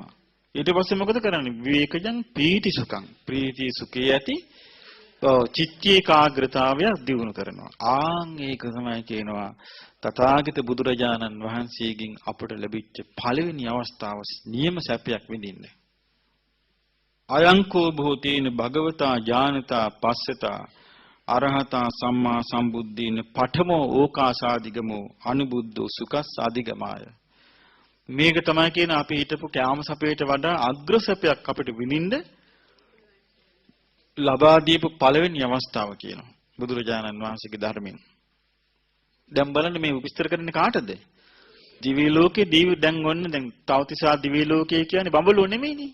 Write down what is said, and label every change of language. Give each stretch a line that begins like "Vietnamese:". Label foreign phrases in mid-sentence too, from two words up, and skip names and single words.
Sinhala: ඊට පස්සේ මොකද කරන්නේ?
Pali: විවේකජං පීති සුඛං.
Sinhala: ප්‍රීති සුඛය ඇති චිත්තීකාග්‍රතාවය දියුණු කරනවා. ආන් ඒක තමයි කියනවා තථාගත බුදුරජාණන් වහන්සේගෙන් අපට ලැබිච්ච පළවෙනි අවස්ථාව නියම සැපයක් විඳින්න.
Pali: අයංකෝ භූතේන භගවතා ඥානතා පස්සතා අරහතා සම්මා සම්බුද්දීන පඨමෝ ඕකාසාදිගමෝ අනුබුද්ධෝ සුඛස් අධිගමාය.
Sinhala: මේක තමයි කියන අපි හිතපු කාම සැපයට වඩා අග්‍ර සැපයක් අපිට විඳින්න ලබා දීපු පළවෙනි අවස්ථාව කියනවා බුදුරජාණන් වහන්සේගේ ධර්මයෙන්. දැන් බලන්න මේ විස්තර කරන්නේ කාටද? දිව්‍ය ලෝකේ දැන් ඔන්න දැන් තවතිසා දිව්‍ය ලෝකේ කියන්නේ බඹලෝ නෙමෙයිනේ.